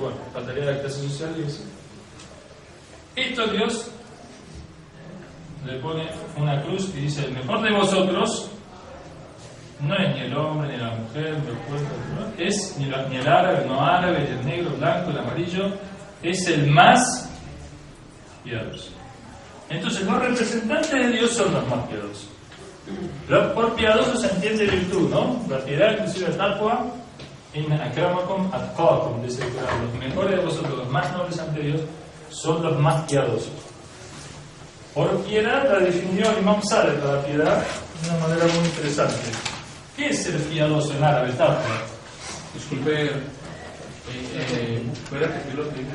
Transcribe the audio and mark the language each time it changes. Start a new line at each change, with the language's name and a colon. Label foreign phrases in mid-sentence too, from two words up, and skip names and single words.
Spanish: Bueno, faltaría la clase social y eso. Esto Dios le pone una cruz y dice: el mejor de vosotros no es ni el hombre, ni la mujer, ni el pueblo, ¿no? Es ni el árabe, no árabe, ni el negro, blanco, el amarillo, es el más piadoso. Entonces los representantes de Dios son los más piadosos. Por piadoso se entiende virtud, ¿no? La piedad, inclusive taqwa,
Arabic: إن أكرمكم أتقاكم,
Spanish: dice el Corán. Los mejores de vosotros, los más nobles ante Dios, son los más piadosos. Por piedad la definió el Imam Sadiq, la piedad, de una manera muy interesante. ¿Qué es ser piadoso en árabe, taqwa? Disculpe, ¿puede repetir lo que dice?